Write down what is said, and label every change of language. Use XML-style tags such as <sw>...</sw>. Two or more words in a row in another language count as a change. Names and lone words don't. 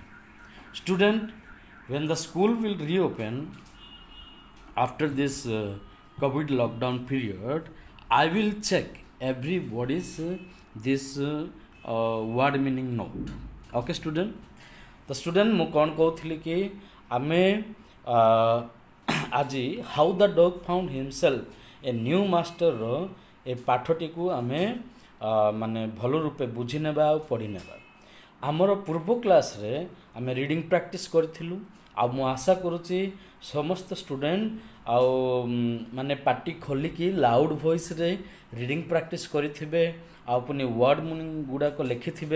<en>Student, when the school will reopen after this COVID lockdown period, I will check everybody's this word meaning note. Okay student, the student</en> <or>ମୁଁ କ'ଣ କହୁଥିଲି କି ଆମେ ଆଜି ହାଉ ଦ ଡଗ୍ ଫାଉଣ୍ଡ ହିମସେଲ୍ଫ ଏ ନ୍ୟୁ ମାଷ୍ଟରର ଏ ପାଠଟିକୁ ଆମେ ମାନେ ଭଲ ରୂପେ ବୁଝି ନେବା ଆଉ ପଢ଼ି ନେବା। ଆମର ପୂର୍ବ କ୍ଲାସ୍ରେ ଆମେ</or> <en>reading practice</en> <or>କରିଥିଲୁ ଆଉ ମୁଁ ଆଶା କରୁଛି ସମସ୍ତ ଷ୍ଟୁଡେଣ୍ଟ ଆଉ ମାନେ ପାଟି ଖୋଲିକି</or> <en>loud voiceରେ reading practice</en> <or>କରିଥିବେ ଆଉ ପୁଣି</or> <en>word meaning</en> <or>ଗୁଡ଼ାକ ଲେଖିଥିବେ।</or>